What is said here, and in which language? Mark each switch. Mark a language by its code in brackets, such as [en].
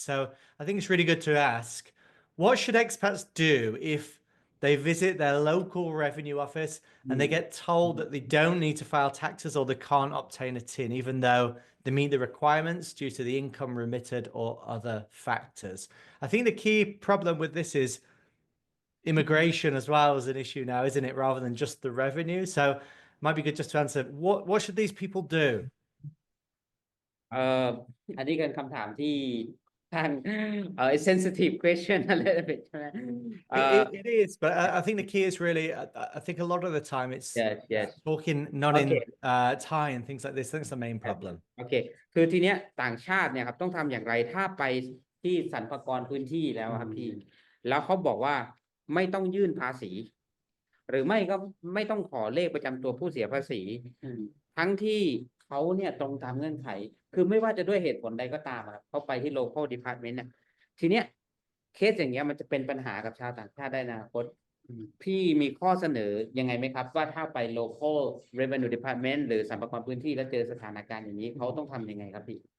[en] So I think it's really good to ask, what should expats do if they visit their local revenue office and they get told that they don't need to file taxes or they can't obtain a TIN, even though they meet the requirements due to the income remitted or other factors? I think the key problem with this is immigration as well as an issue now, isn't it? Rather than just the revenue. So it might be good just to answer, what should these people do? [th] อันนี้เป็นคำถามที่ท่าน [en] sensitive question a little bit [th] ใช่ไหม [en] It is, but I think the key is really, I think a lot of the time it's yes talking not Okay. in Thai and things like this. I think it's the main problem. [th] โอเค คือทีเนี้ยต่างชาติเนี่ยครับต้องทำอย่างไรถ้าไปที่สรรพากรพื้นที่แล้วครับพี่ แล้วเขาบอกว่าไม่ต้องยื่นภาษี หรือไม่ก็ไม่ต้องขอเลขประจำตัวผู้เสียภาษี ทั้งที่เขาเนี่ยตรงตามเงื่อนไข คือไม่ว่าจะด้วยเหตุผลใดก็ตามครับเขาไปที่ local department เนี่ยทีเนี้ยเคสอย่างเงี้ยมันจะเป็นปัญหากับชาวต่างชาติได้ในอนาคตพี่มีข้อเสนอยังไงไหมครับ ว่าถ้าไป local revenue department หรือสรรพากรพื้นที่แล้วเจอสถานการณ์อย่างนี้เขาต้องทำยังไงครับพี่